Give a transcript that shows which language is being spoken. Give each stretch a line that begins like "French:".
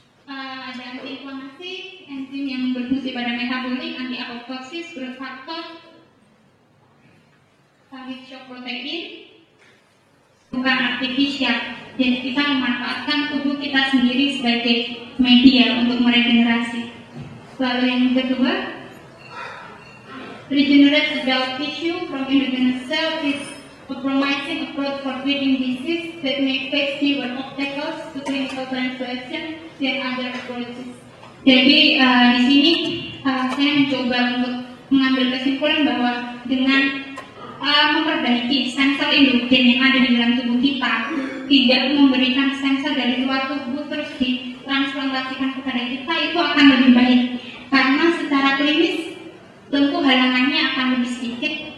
Indonesian: Ada antiinflamasi, enzim yang berfungsi pada metabolik, anti-apoptosis, growth factor, heat shock protein, bukan artifisial. Jadi kita memanfaatkan tubuh kita sendiri sebagai media untuk meregenerasi.
English: Lalu yang kedua, regenerate adult tissue from endogenous cell is a promising approach for treating disease that may face fewer obstacles to clinical translation than other approaches.
Indonesian: Jadi di sini saya mencoba untuk mengambil kesimpulan bahwa dengan memperbaiki stem cell endogen yang ada di dalam tubuh kita, tidak memberikan stem cell dari luar tubuh terus ditransplantasikan kepada kita, itu akan lebih baik karena secara klinis tentu halangannya akan lebih sedikit.